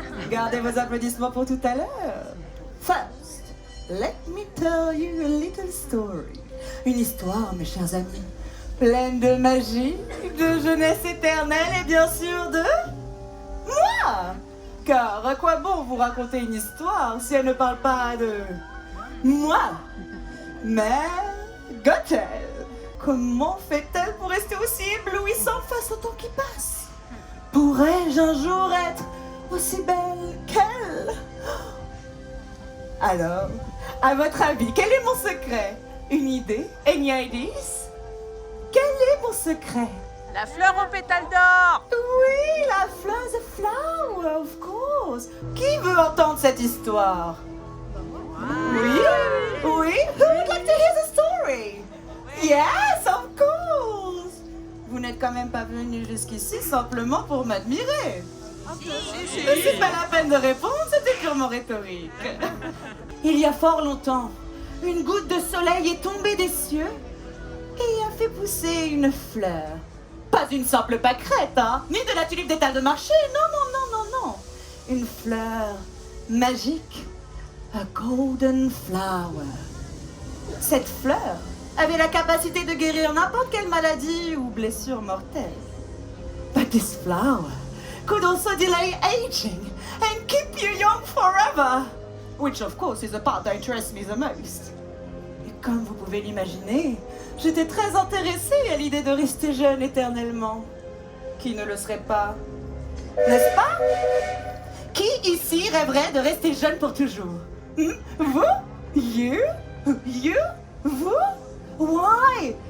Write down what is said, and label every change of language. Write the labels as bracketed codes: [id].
[fr] Gardez vos applaudissements pour tout à l'heure. [en] First, let me tell you a little story. [fr] Une histoire, mes chers amis, pleine de magie, de jeunesse éternelle et bien sûr de moi. Car à quoi bon vous raconter une histoire si elle ne parle pas de moi, Mère Gothel? Comment fait-elle pour rester aussi éblouissante face au temps qui passe? Pourrais-je un jour être aussi belle qu'elle? Alors, à votre avis, quel est mon secret? Une idée? [en] Any ideas? [fr] Quel est mon secret? La fleur aux pétales d'or. Oui, la fleur, [en] the flower, of course. [fr] Qui veut entendre cette histoire? Oui? Oui? [en] Who would like to hear the story? Yes, of course. [fr] Vous n'êtes quand même pas venu jusqu'ici simplement pour m'admirer. C'est pas la peine de répondre, c'était purement rhétorique. Il y a fort longtemps, une goutte de soleil est tombée des cieux et a fait pousser une fleur. Pas une simple pâquerette, hein, ni de la tulipe d'étal de marché, non. Une fleur magique, [en] a golden flower. [fr] Cette fleur avait la capacité de guérir n'importe quelle maladie ou blessure mortelle. [en] But this flower could also delay aging and keep you young forever. Which of course is the part that interests me the most. [fr] Et comme vous pouvez l'imaginer, j'étais très intéressée à l'idée de rester jeune éternellement. Qui ne le serait pas? N'est-ce pas? Qui ici rêverait de rester jeune pour toujours? Vous? [en] You? [fr] Vous? [en] Why?